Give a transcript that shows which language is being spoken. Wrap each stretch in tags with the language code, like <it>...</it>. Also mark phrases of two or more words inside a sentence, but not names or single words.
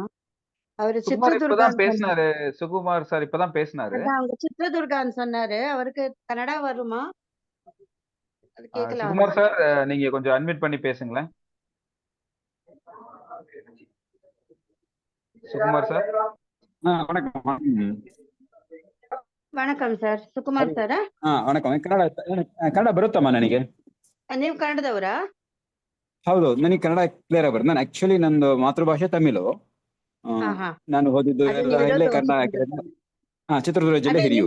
<ta>அவரு சித்ரதுர்கான்னு பேசினாரு. சுகுமார் சார் இப்பதான் பேசினாரு. அவங்க சித்ரதுர்கான்னு சொன்னாரு. அவருக்கு கன்னடா வருமா? அது கேட்கலாம். சுகுமார் சார் நீங்க கொஞ்சம் அட்மிட் பண்ணி பேசுங்களேன். சுகுமார் சார்.</ta> <kn>ವಣಕಂ ಸರ್, ಸುಕುಮಾರ್ ಸರ್. ವಣಕಂ. ಕನ್ನಡ ಬರುತ್ತಮ್ಮ ನನಗೆ? ನೀವು ಕನ್ನಡದವರಾ? ಹೌದು, ನನಗೆ ಕನ್ನಡ ಕ್ಲಿಯರ್ ಆಗಿ ಬರುತ್ತೆ. ನಾನು ಆಕ್ಚುಲಿ ನಂದು ಮಾತೃಭಾಷೆ ತಮಿಳು. ನಾನು ಓದಿದ್ದು ಇಲ್ಲೇ ಕನ್ನಡ, ಚಿತ್ರದುರ್ಗ ಜಿಲ್ಲೆ ಹಿರಿಯೂರು.</kn>